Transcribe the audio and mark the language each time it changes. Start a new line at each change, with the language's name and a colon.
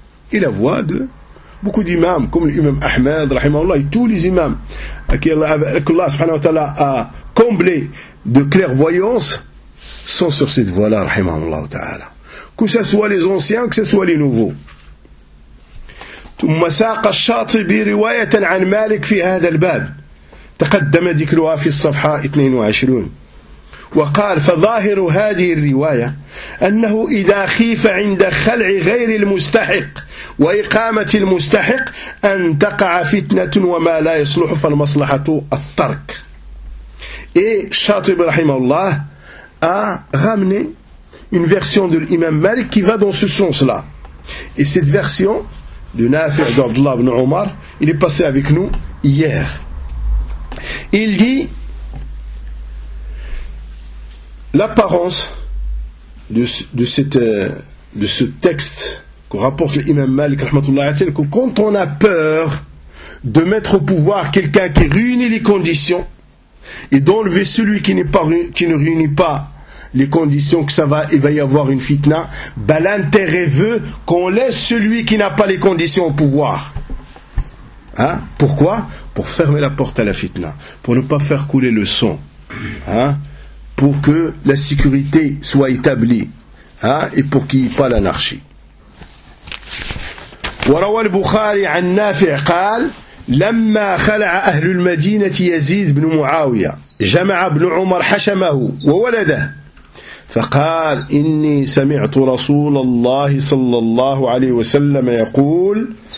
French: Et la voix de beaucoup d'imams, comme l'imam Ahmed rahimahullah, et tous les imams que Allah
Arabic: subhanahu wa ta'ala
French: a comblé de clairvoyance, sont sur cette voie-là
Arabic: rahimahullah ta'ala.
French: Que ce soit les anciens, que ce soit les nouveaux.
Arabic: ثم ساق الشاطبي رواية عن مالك في هذا الباب تقدم ذكرها في الصفحة 22 وقال فظاهر هذه الرواية أنه إذا خيف عند خلع غير المستحق وإقامة المستحق أن تقع فتنة وما لا يصلح فالمصلحة الترك.
French: Et Shatibi rahimahullah a ramené une version de l'imam Malik qui va dans ce sens-là. Et cette version de Nafi' d'Abdullah ibn Omar, il est passé avec nous hier. Il dit, l'apparence de ce texte qu'on rapporte l'imam Malik, que quand on a peur de mettre au pouvoir quelqu'un qui réunit les conditions et d'enlever celui qui ne réunit pas les conditions, que ça va, il va y avoir une fitna, ben l'intérêt veut qu'on laisse celui qui n'a pas les conditions au pouvoir. Hein? Pourquoi ? Pour fermer la porte à la fitna, pour ne pas faire couler le sang, hein? Pour que la sécurité soit établie, hein? Et pour qu'il n'y ait pas l'anarchie.
Arabic: وروى البخاري عن نافع قال لما خلع أهل المدينة يزيد بن معاوية جمع ابن عمر حشمه وولده فقال إني سمعت رسول الله صلى الله عليه وسلم يقول